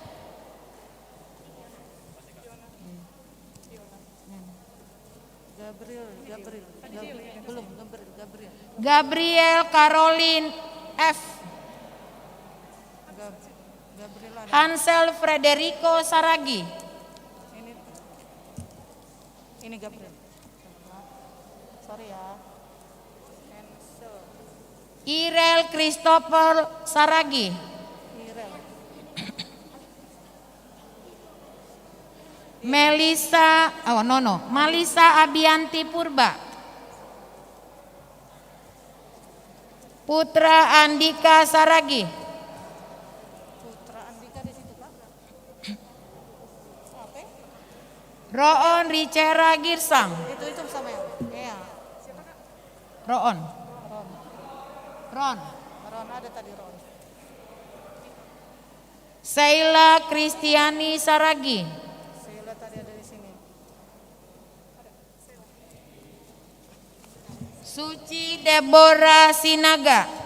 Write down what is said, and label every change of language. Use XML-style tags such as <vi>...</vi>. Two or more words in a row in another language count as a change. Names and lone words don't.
<id>Gabriel Caroline F. Hansel Frederico Saragi. Ini Gabriel. Sorry ya. Irel Christopher Saragi. Melisa Abianti Purba. Putra Andika Saragi. Roon Ricera Girsang. Itu sama ya? Iya. Ron ada tadi Ron. Sheila Kristiani Saragi. Sheila tadi ada di sini. Suci Deborah Sinaga.</id>